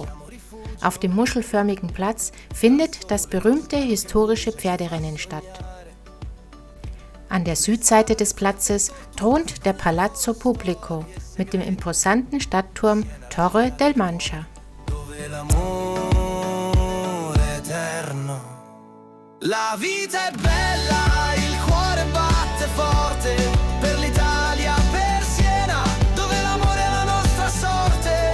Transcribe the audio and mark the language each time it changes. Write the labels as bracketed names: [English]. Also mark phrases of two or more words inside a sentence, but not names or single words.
[German] Auf dem muschelförmigen Platz findet das berühmte historische Pferderennen statt. An der Südseite des Platzes thront der Palazzo Pubblico mit dem imposanten Stadtturm Torre del Mancha. [Italian] La vita è bella, il cuore batte forte per l'Italia, per Siena, dove l'amore è la nostra sorte.